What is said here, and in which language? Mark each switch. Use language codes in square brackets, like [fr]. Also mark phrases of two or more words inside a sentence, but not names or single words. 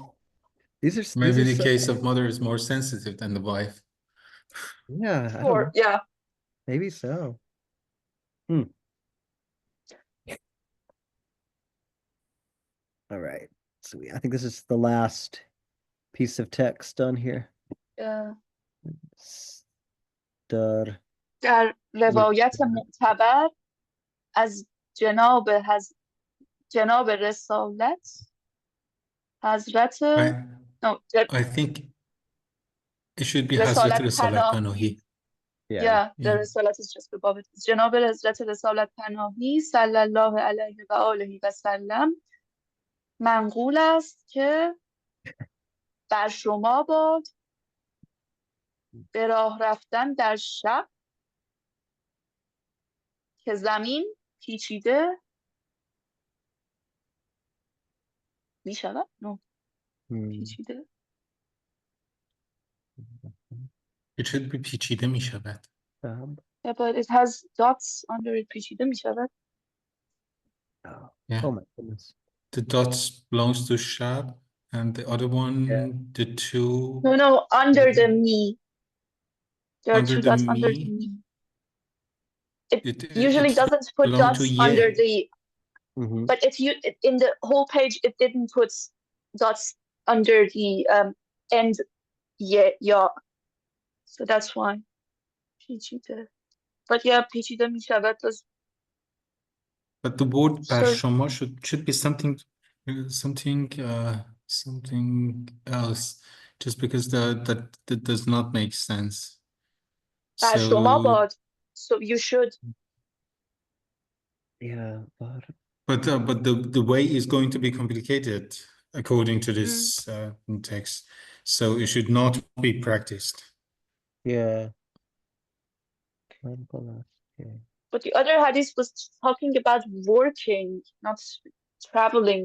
[en] Maybe the case of mother is more sensitive than the wife. Yeah. Or yeah. Maybe so. All right. So I think this is the last piece of text on here. Yeah. [fa] در روایت معتبر از جناب رسالت حضرت [en] I think it should be [fa] حضرت رسالت پناهی. [en] Yeah, the رسالت is just above it. [fa] جناب حضرت رسالت پناهی صلی الله علیه و آله و سلم منقول است که بر شما باد به راه رفتن در شب که زمین پیچیده می شود؟ پیچیده [en] It should be [fa] پیچیده می شود. [en] Yeah, but it has dots under it. [fa] پیچیده می شود. [en] Yeah. Oh my goodness. The dots belongs to shab and the other one, the two. No, under the me. There are two dots under the me. It usually doesn't put dots under the, but in the whole page it didn't put dots under the end. Yeah. So that's why. پیچیده. But yeah, [fa] پیچیده می شود does. [en] But the word [fa] بر شما [en] should be something else, just because that does not make sense. [fa] بر شما باد. [en] So you should. Yeah, but the way is going to be complicated according to this text, so it should not be practiced. Yeah. But the other hadith was talking about working, not traveling.